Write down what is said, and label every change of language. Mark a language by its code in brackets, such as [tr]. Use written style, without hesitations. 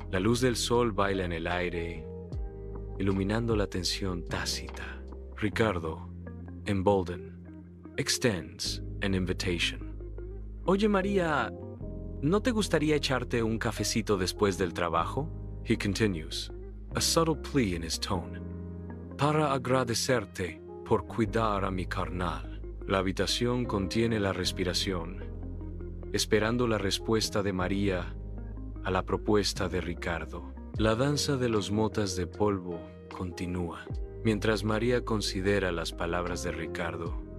[es] La luz del sol baila en el aire, iluminando la tensión tácita. [en] Ricardo, emboldened, extends an invitation. [es] Oye, María, ¿no te gustaría echarte un cafecito después del trabajo? [en] He continues, a subtle plea in his tone. [es] Para agradecerte por cuidar a mi carnal. La habitación contiene la respiración, esperando la respuesta de María a la propuesta de Ricardo. La danza de los motas de polvo continúa, mientras María considera las palabras de Ricardo.